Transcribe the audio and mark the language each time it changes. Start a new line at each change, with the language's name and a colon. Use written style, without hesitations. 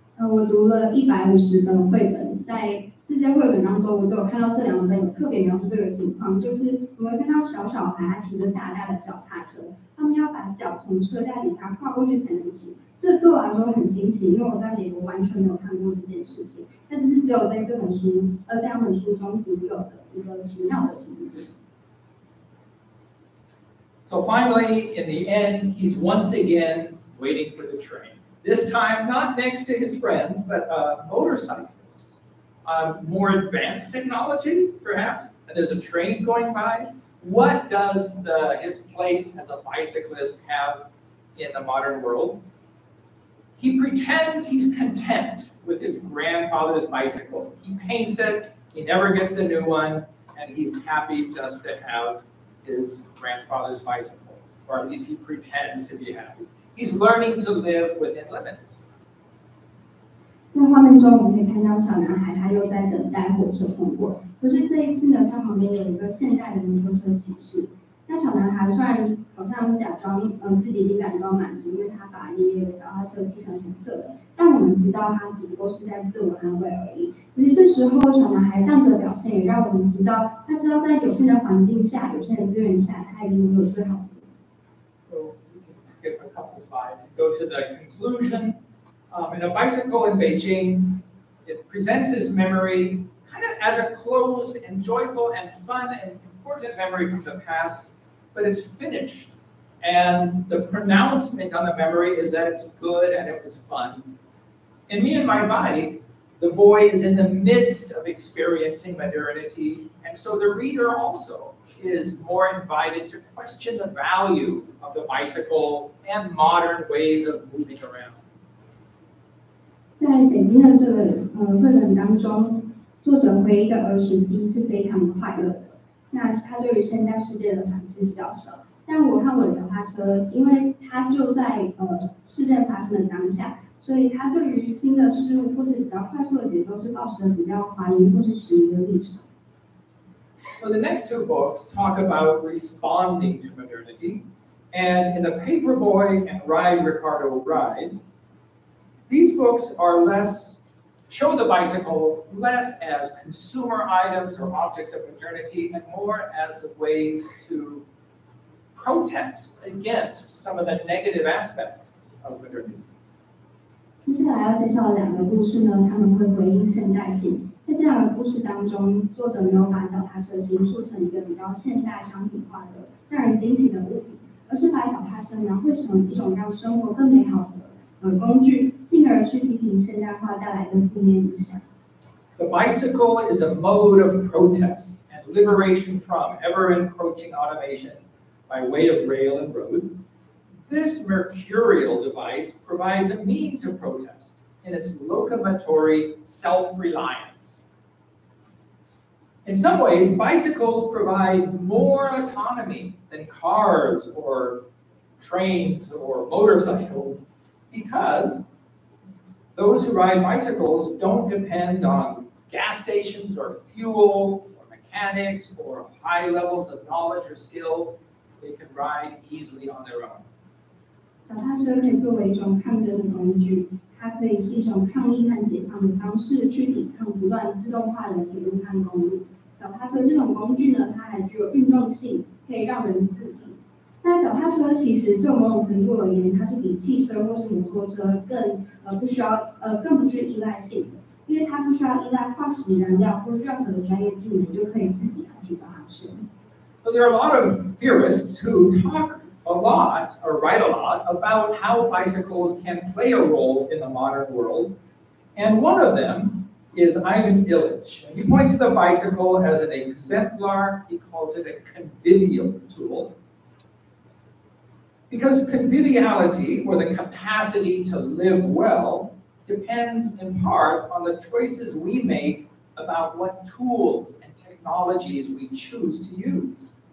Chinese: 我读了150本绘本，在这些绘本当中，我就有看到这2本有特别描述这个情况，就是我们会看到小孩他骑着大大的脚踏车，他们要把脚从车架底下跨过去才能骑。这对我来说很新奇，因为我在美国完全没有看过这件事情，但这是只有在这2本书中独有的一个奇妙的情节。
English: So finally, in the end, he's once again waiting for the train. This time, not next to his friends, but a motorcyclist. More advanced technology, perhaps. And there's a train going by. What does his place as a bicyclist have in the modern world? He pretends he's content with his grandfather's bicycle. He paints it, he never gets the new one, and he's happy just to have his grandfather's bicycle. Or at least he pretends to be happy. He's learning to live within limits.
Chinese: 在画面中，我们可以看到小男孩他又在等待火车通过。可是这一次呢，他旁边有一个现代的摩托车骑士。那小男孩虽然好像假装自己已经感到满足，因为他把爷爷的脚踏车漆成红色的，但我们知道他只不过是在自我安慰而已。可是这时候小男孩这样子的表现，也让我们知道，他知道在有限的环境下、有限的资源下，他已经拥有最好的。
English: So we can skip a couple slides and go to the conclusion. In a bicycle in Beijing, it presents this memory kind of as a closed and joyful and fun and important memory from the past, but it's finished. And the pronouncement on the memory is that it's good and it was fun. In Me and My Bike, the boy is in the midst of experiencing modernity, and so the reader also is more invited to question the value of the bicycle and modern ways of moving around.
Chinese: 在北京的这个绘本当中，作者回忆的儿时记忆是非常快乐的。那他对于现代世界的反思比较少，但我和我的脚踏车，因为它就在事件发生的当下，所以他对于新的事物或是比较快速的节奏是保持了比较怀疑或是迟疑的立场。
English: So the next two books talk about responding to modernity, and in the Paperboy and Ride Ricardo Ride, these books are show the bicycle less as consumer items or objects of modernity and more as ways to protest against some of the negative aspects of modernity.
Chinese: 接下来要介绍的2个故事呢，他们会回应现代性。在这2个故事当中，作者没有把脚踏车形塑成一个比较现代商品化的、让人惊奇的物品，而是把脚踏车描绘成一种让生活更美好的工具，进而去批评现代化带来的负面影响。
English: The bicycle is a mode of protest and liberation from ever-encroaching automation by way of rail and road. This mercurial device provides a means of protest in its locomotory self-reliance. In some ways, bicycles provide more autonomy than cars or trains or motorcycles because those who ride bicycles don't depend on gas stations or fuel or mechanics or high levels of knowledge or skill. They can ride easily on their own.
Chinese: 脚踏车可以作为一种抗争的工具，它可以是一种抗议和解放的方式，去抵抗不断自动化的铁路和公路。脚踏车这种工具呢，它还具有运动性，可以让人自立。那脚踏车其实就某种程度而言，它是比汽车或是摩托车更不具依赖性的，因为它不需要依赖化石燃料或任何的专业技能，就可以自己来骑脚踏车。
English: So there are a lot of theorists who talk a lot or write a lot about how bicycles can play a role in the modern world. And one of them is Ivan Illich. He points to the bicycle as an exemplar. He calls it a convivial tool. Because conviviality, or the capacity to live well, depends in part on the choices we make about what tools and technologies we choose to use.